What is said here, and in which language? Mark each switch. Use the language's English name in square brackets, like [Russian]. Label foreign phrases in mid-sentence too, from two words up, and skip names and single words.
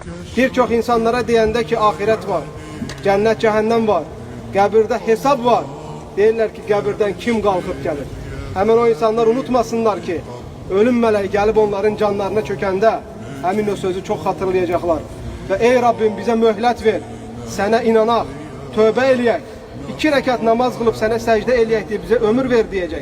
[Azerbaijani] Birçok insanlara deyəndə ki, ahiret var, cennet cehennem var, qəbirdə hesab var. Deyirlər ki, qəbirdən kim qalxıb gəlir? Hemen o insanlar unutmasınlar ki, ölüm mələyi gəlib onların canlarına çökəndə həmin o sözü çox xatırlayacaqlar. Və ey Rabbim bizə möhlət ver, sənə inanaq, tövbə eləyək, 2 rəkat namaz qılıb sənə səcdə eləyək deyə bizə ömür ver deyəcək.